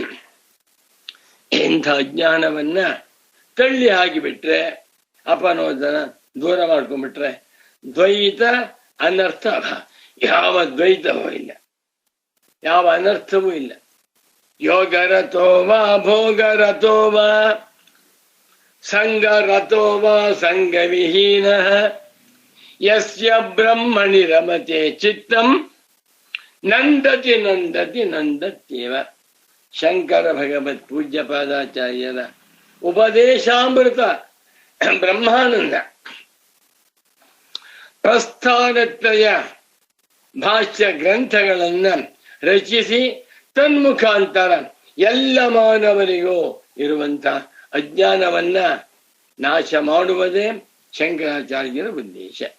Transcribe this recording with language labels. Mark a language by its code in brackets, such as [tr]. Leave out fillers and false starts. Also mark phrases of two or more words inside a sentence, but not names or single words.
[kn] ಇಂಥ ಅಜ್ಞಾನವನ್ನ ತಳ್ಳಿ ಹಾಕಿಬಿಟ್ರೆ, ಅಪನೋದನ ದೂರ ಮಾಡ್ಕೊಂಡ್ಬಿಟ್ರೆ ದ್ವೈತ ಅನರ್ಥ. ಯಾವ ದ್ವೈತವೂ ಇಲ್ಲ, ಯಾವ ಅನರ್ಥವೂ ಇಲ್ಲ. [sa] ಯೋಗರತೋ ವಾ ಭೋಗರತೋ ವಾ ಸಂಗರತೋ ವಾ ಸಂಗವಿಹೀನ ಯಸ್ಯ ಬ್ರಹ್ಮಣಿ ರಮತೆ ಚಿತ್ತಂ ನಂದತಿ ನಂದತಿ ನಂದತ್ಯೇವ. [kn] ಶಂಕರ ಭಗವತ್ ಪೂಜ್ಯ ಪಾದಾಚಾರ್ಯರ ಉಪದೇಶಾಮೃತ ಬ್ರಹ್ಮಾನಂದ ಪ್ರಸ್ಥಾನತ್ರಯ ಭಾಷ್ಯ ಗ್ರಂಥಗಳನ್ನ ರಚಿಸಿ ತನ್ಮುಖಾಂತರ ಎಲ್ಲ ಮಾನವರಿಗೂ ಇರುವಂತ ಅಜ್ಞಾನವನ್ನ ನಾಶ ಮಾಡುವುದೇ ಶಂಕರಾಚಾರ್ಯರ ಉದ್ದೇಶ.